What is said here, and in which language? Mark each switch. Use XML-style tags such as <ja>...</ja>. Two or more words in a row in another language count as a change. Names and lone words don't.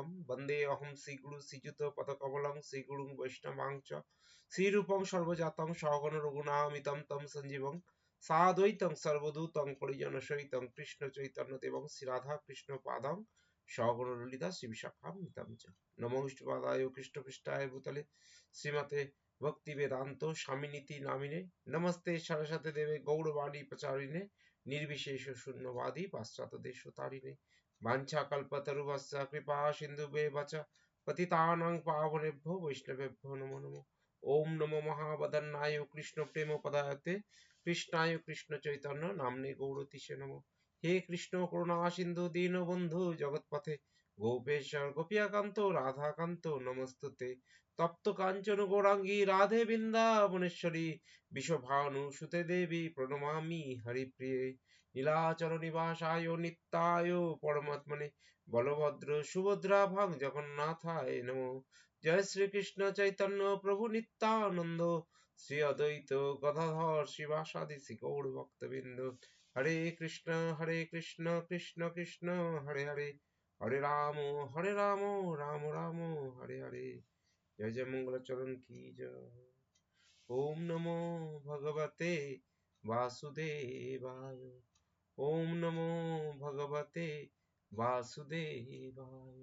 <sa>বন্দে অহং শ্রীগুরু শ্রীযুত পদকমলং শ্রীগুরুং বৈষ্ণবাংচ শ্রীরূপং সর্বজাতং সহগণ রঘুনাথমিতং তং সঞ্জীবং সাদ্বৈতং সর্বদূতং পরিজনসহিতং কৃষ্ণ চৈতন্য দেবং শ্রী রাধা কৃষ্ণ পাদং সহগণ ললিতা শ্রী বিশাখান্বিতং চ। নমো বিষ্ণুপাদায় কৃষ্ণপৃষ্ঠায় ভূতলে শ্রীমতে ভক্তি বেদান্ত স্বামিনীতি নামিনে নমস্তে সরস্বতী দেবে গৌরবাণী প্রচারিণে নির্বিশেষ শূন্যবাদী পাশ্চাত্য দেশ তারিণে বাঞ্ছা কল্পতরুভস্য কৃপা সিন্ধুভ্যেব চ পতিতানাং পাবনেভ্যো বৈষ্ণবেভ্যো নমো নমঃ। ওম নমো মহাবদন্নায় কৃষ্ণ প্রেম পদায়তে কৃষ্ণায় কৃষ্ণ চৈতন্য নামনে গৌরতিশে নমঃ। হে কৃষ্ণ করুণা সিন্ধু দীনবন্ধু জগৎপথে গোপেশ্বর গোপিয়াকান্ত রাধাকান্ত নমস্তুতে। তপ্ত কাঞ্চন গৌরাঙ্গী রাধে বৃন্দাবনেশ্বরী বিশ্বভানু সুতে দেবী প্রণমামি হরিপ্রিয়ে। নীলাচল নিবাসায় নিত্যায় পরমাত্মনে বলভদ্র সুভদ্রা ভাগ জগন্নাথায় নমো। জয় শ্রীকৃষ্ণ চৈতন্য প্রভু নিত্যানন্দ শ্রী অদ্বৈত গদাধর শিবাসাদি শ্রী গৌর ভক্তবৃন্দ। হরে কৃষ্ণ কৃষ্ণ কৃষ্ণ হরে হরে হরে রাম রাম রাম হরে হরে।</sa> <hi>जय जय मंगलाचरण की जय।</hi> <sa>ओम नमो भगवते वासुदेवाय। ओम नमो भगवते वासुदेवाय।</sa>